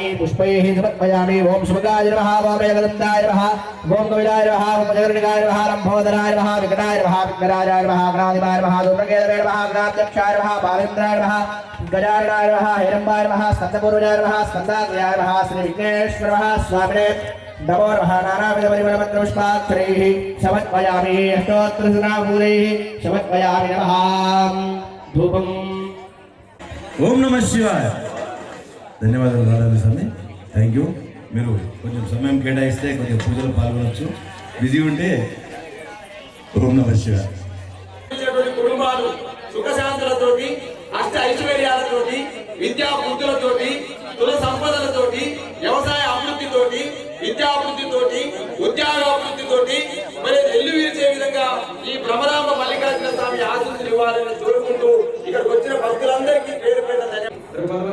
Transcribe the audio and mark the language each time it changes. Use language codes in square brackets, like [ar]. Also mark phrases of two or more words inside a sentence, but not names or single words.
[sa] पुष्पैः समर्पयामि ओं सुमुखाय नमः ओं मेघदन्ताय नमः ओं कविलाय नमः ओं जगन्निकाय नमः लम्बोदराय नमः विकटाय नमः विघ्नराजाय नमः गणाधिपाय नमः धूम्रकेतवे नमः गणाध्यक्षाय नमः बालेन्द्राय नमः गजाननाय नमः हिरम्बाय नमः स्कन्दपूर्वजाय नमः स्कन्दाग्रयाय नमः श्री विघ्नेश्वरः स्वामिने नमो नमः नानाविध परिमलपत्रपुष्पाक्षरैः समर्पयामि अष्टोत्तरसुनाभूतैः समर्पयामि नमः धूपम् ఓం నమ శివాయ. [te] ధన్యవాదాలు రాధాకృష్ణ స్వామి, [en] Thank you. [te] మీరు కొంచెం సమయం కేటాయిస్తే కొంచెం పూజలు పాల్గొనవచ్చు. బిజీ ఉంటే [sa] ఓం నమ శివాయ. [te] కుటుంబాలు సుఖశాంతులతోటి అష్ట ఐశ్వర్యాలతోటి విద్యా బుద్ధులతోటి కుల సంపదలతోటి వ్యవసాయ అభివృద్ధితోటి విద్యాభివృద్ధితోటి ఉద్యోగాభివృద్ధితోటి మరి ఎల్లు విరిచే విధంగా ఈ భ్రమరామ మల్లికార్జున స్వామి ఆశీస్సులు ఇవ్వాలని కోరుకుంటూ ఇక్కడికి వచ్చిన భక్తులందరికీ పేరు పేరు ధన్యవాదాలు.